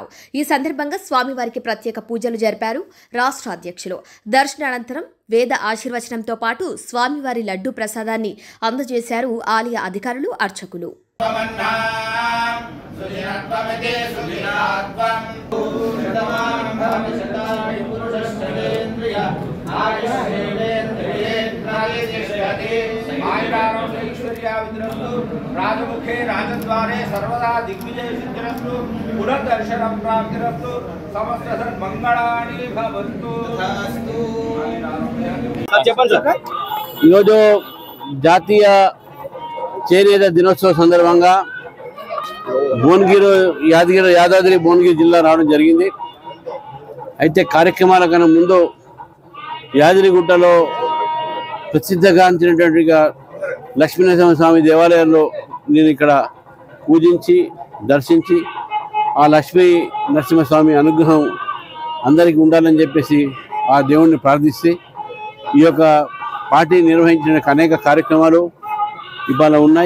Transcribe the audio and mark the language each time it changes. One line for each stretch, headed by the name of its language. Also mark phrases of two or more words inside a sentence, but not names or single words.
Telugu: ఈ సందర్భంగా స్వామివారికి ప్రత్యేక పూజలు జరిపారు రాష్ట్ర అధ్యక్షులు. దర్శనానంతరం వేద ఆశీర్వచనంతో పాటు స్వామివారి లడ్డూ ప్రసాదాన్ని అందజేశారు ఆలయ అధికారులు, అర్చకులు.
Sanskrit: राजमुखे राजद्वारे सर्वदा दिग्विजय सिद्धिरस्तु पुनर्दर्शनं प्राप्तिरस्तु समस्त सन्मंगलानि भवन्तु।
Telugu: ఈరోజు జాతీయ చేనేత దినోత్సవ సందర్భంగా యాదాద్రి భువనగిరి జిల్లా రావడం జరిగింది. అయితే కార్యక్రమాల కన్నా ముందు యాదగిరిగుట్టలో ప్రసిద్ధగాంచినటువంటి లక్ష్మీనరసింహస్వామి దేవాలయంలో నేను ఇక్కడ పూజించి దర్శించి ఆ లక్ష్మీ నరసింహస్వామి అనుగ్రహం అందరికీ ఉండాలని చెప్పేసి ఆ దేవుణ్ణి ప్రార్థిస్తే ఈ యొక్క పార్టీ నిర్వహించిన అనేక కార్యక్రమాలు ఇవాళ ఉన్నాయి.